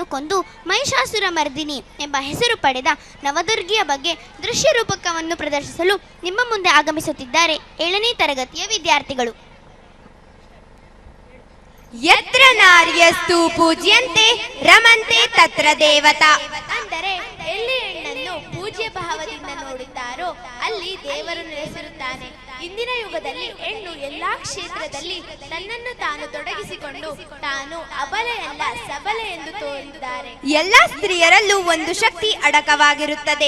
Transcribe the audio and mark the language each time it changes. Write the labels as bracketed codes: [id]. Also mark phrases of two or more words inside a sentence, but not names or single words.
[kn] ಕೊಂದು ಮಹಿಷಾಸುರ ಮರ್ದಿನಿ ಎಂಬ ಹೆಸರು ಪಡೆದ ನವದುರ್ಗಿಯ ಬಗ್ಗೆ ದೃಶ್ಯ ರೂಪಕವನ್ನು ಪ್ರದರ್ಶಿಸಲು ನಿಮ್ಮ ಮುಂದೆ ಆಗಮಿಸುತ್ತಿದ್ದಾರೆ 7ನೇ ತರಗತಿಯ ವಿದ್ಯಾರ್ಥಿಗಳು. [sa] ಯತ್ರ ನಾರ್ಯಸ್ತು ಪೂಜ್ಯಂತೆ ರಮಂತೆ ತತ್ರ ದೇವತಾ. [kn] ಅಂದರೆ ಎಲ್ಲಿ ಹೆಣ್ಣನ್ನು ಪೂಜ್ಯ ಭಾವದಿಂದ ನೋಡುತ್ತಾರೋ ಅಲ್ಲಿ ದೇವರು ನೆಲೆಸಿರುತ್ತಾನೆ. ಇಂದಿನ ಯುಗದಲ್ಲಿ ಹೆಣ್ಣು ಎಲ್ಲಾ ಕ್ಷೇತ್ರದಲ್ಲಿ ತನ್ನನ್ನು ತಾನು ತೊಡಗಿಸಿಕೊಂಡು ತಾನು ಅಬಲೆಯಲ್ಲ ಸಬಲೆ ಎಂದು ತೋರಿದ್ದಾರೆ. ಎಲ್ಲಾ ಸ್ತ್ರೀಯರಲ್ಲೂ ಒಂದು ಶಕ್ತಿ ಅಡಕವಾಗಿರುತ್ತದೆ.